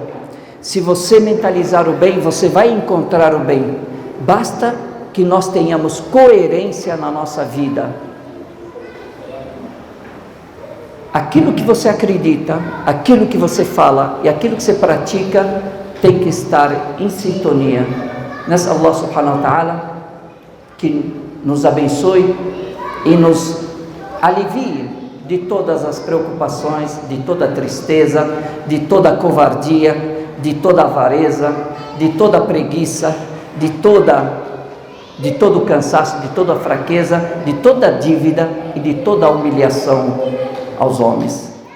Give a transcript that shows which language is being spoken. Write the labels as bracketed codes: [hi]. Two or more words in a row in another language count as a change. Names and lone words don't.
[pt] Se você mentalizar o bem, você vai encontrar o bem. Basta que nós tenhamos coerência na nossa vida. Aquilo que você acredita, aquilo que você fala e aquilo que você pratica tem que estar em sintonia. Nessa Allah [ar] سبحانه وتعالى [pt] que nos abençoe e nos alivie de todas as preocupações, de toda a tristeza, de toda a covardia, de toda a avareza, de toda a preguiça, de todo o cansaço, de toda a fraqueza, de toda a dívida e de toda a humilhação aos homens.